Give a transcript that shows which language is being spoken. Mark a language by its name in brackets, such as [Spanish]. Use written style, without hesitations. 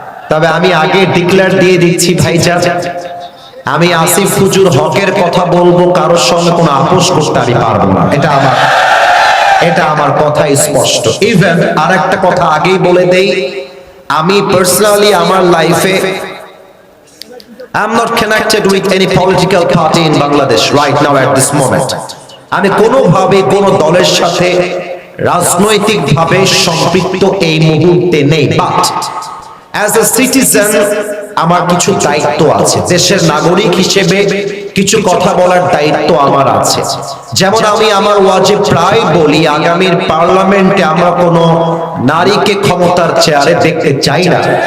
[Bangla] তবে আমি আগে ডিক্লেয়ার দিয়ে দিচ্ছি ভাইজান, আমি আসিফ হুজুর হকের কথা বলবো, কারোর সঙ্গে কোনো আপোষ করতে আমি পারবো না। এটা আমার কথা স্পষ্ট। ইভেন আর একটা কথা আগেই বলে দেই, আমি পার্সোনালি আমার লাইফে [English] I'm not connected with any political party in Bangladesh right now at this moment. [Bangla] আমি কোনোভাবে কোনো দলের সাথে রাজনৈতিকভাবে সম্পৃক্ত এই মুহূর্তে নেই, [English] but as a citizen [Bangla] আমার কিছু দায়িত্ব আছে। দেশের নাগরিক হিসেবে কিছু কথা বলার দায়িত্ব আমার আছে। যেমন আমি আমার ওয়াজে প্রায় বলি, আগামীর পার্লামেন্টে আমরা কোনো নারীকে ক্ষমতার চেয়ারে দেখতে চাই না।